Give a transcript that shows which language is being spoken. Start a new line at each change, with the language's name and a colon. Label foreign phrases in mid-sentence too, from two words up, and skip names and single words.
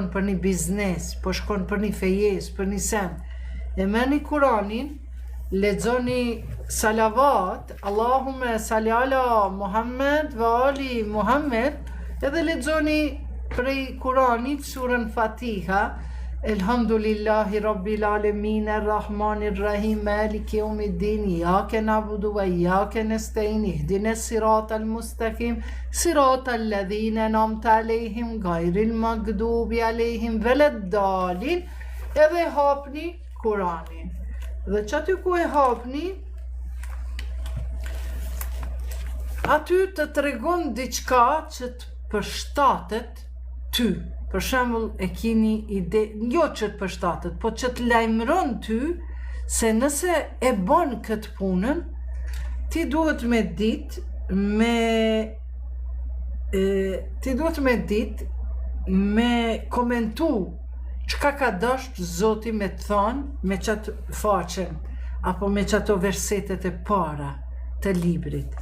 Albanian: për një biznes, po shkon për një fejes, për një sen, e merrni Kuranin, lexoni salavat,
Arabic: اللهم صل على محمد و آل محمد,
Albanian: edhe lexoni prej Kuranit surën Fatiha,
Arabic: الحمد لله رب العالمين الرحمن الرحيم مالك يوم الدين إياك نعبد وإياك نستعين اهدنا الصراط المستقيم صراط الذين أنعمت عليهم غير المغضوب عليهم ولا الضالين.
Albanian: Edhe hapni Kuranin. Dhe që aty ku e hapni, aty të tregon diçka që të përshtatet ty. Për shembull, e keni ide, jo që të përshtatet, po që të lajmëron ty se nëse e bën këtë punën, ti duhet me komentu çka ka dashur Zoti me të thonë me qatë faqen, apo me qato versetet e para të librit.